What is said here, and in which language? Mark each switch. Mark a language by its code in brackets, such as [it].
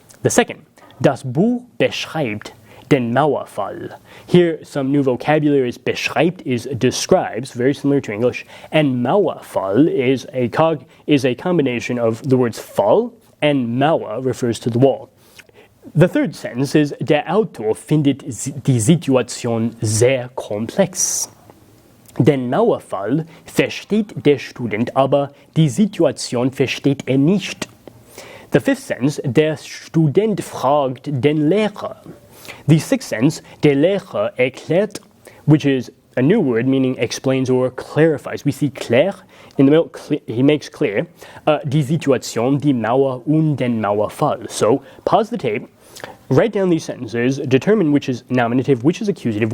[en] The second, [de] das Buch beschreibt den Mauerfall. [en] Here, some new vocabulary is beschreibt is describes, very similar to English, and Mauerfall is a combination of the words Fall and Mauer refers to the wall. The third sentence is [de] der Autor findet die Situation sehr komplex. Den Mauerfall versteht der Student, aber die Situation versteht er nicht. [en] The fifth sentence, [de] der Student fragt den Lehrer. [en] The sixth sentence, [de] der Lehrer erklärt, [en] which is a new word meaning explains or clarifies. We see clair in the middle, he makes clear, [de] die Situation, die Mauer und den Mauerfall. [en] So pause the tape, write down these sentences, determine which is nominative, which is accusative.